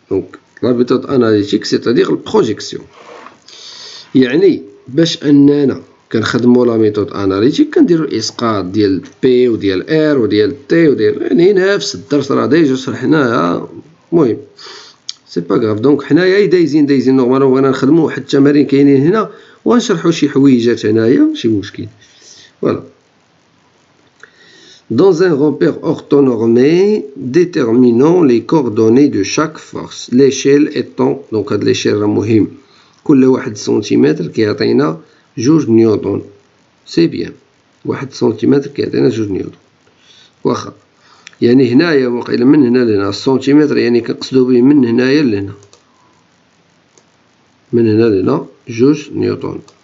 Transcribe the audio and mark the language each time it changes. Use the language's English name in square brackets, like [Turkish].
[French] Donc la méthode analytique c'est-à-dire la projection. [Arabic] يعني باش اننا كنخدموا لا ميثود اناليتيك كنديروا الاسقاط ديال بي وديال ار وديال تي وديال، يعني نفس الدرس راه ديجا شرحناها. المهم [French] سي با غاف. [Arabic] دونك حنايا دايزين نورمالمون بغينا نخدموا واحد التمارين كاينين هنا ونشرحوا شي حويجات هنايا ماشي مشكل. فوالا. [French] Dans un repère orthonormé, déterminons les coordonnées de chaque force. L'échelle étant، donc [Arabic] هاد l'échelle راه مهم، كل واحد سنتيمتر كيعطينا 2 نيوتن. [French] سي بيان، [Arabic] 1 سنتيمتر كيعطينا 2 نيوتن. واخا يعني هنايا واقيلا من هنا لهنا السنتيمتر، يعني كنقصدو به من هنايا لهنا، من هنا لهنا 2 نيوتن.